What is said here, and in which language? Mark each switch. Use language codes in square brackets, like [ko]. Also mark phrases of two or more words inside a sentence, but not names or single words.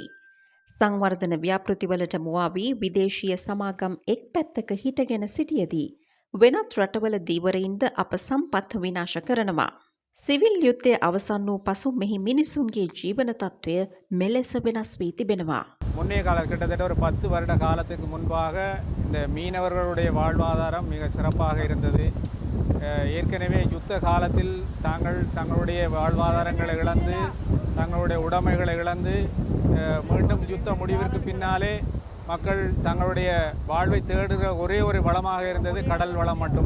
[si] සංවර්ධන ව්‍යාපෘතිවලට මුවා වී විදේශීය සමාගම් එක් පැත්තක හිටගෙන සිටියදී වෙනත් රටවල දීවරයින්ද අප සම්පත් විනාශ කරනවා. සිවිල් යුද්ධය අවසන් වූ පසු මෙහි මිනිසුන්ගේ ජීවන තත්ත්වය මෙලෙස වෙනස් වී තිබෙනවා. [ta] முன்னைய கிட்டத்தட்ட ஒரு 10 வருட காலத்துக்கு முன்பாக இந்த மீனவர்களுடைய வாழ்வாதாரம் மிக சிறப்பாக இருந்தது. ஏற்கனவே யுத்த காலத்தில் தங்களுடைய வாழ்வாதாரங்களை இழந்து தங்களுடைய உடைமைகளை இழந்து மீண்டும் யுத்த முடிவிற்கு பின்னாலே மக்கள் தங்களுடைய வாழ்வை தேடுகிற ஒரே ஒரு வளமாக இருந்தது கடல் வளம் மட்டும்.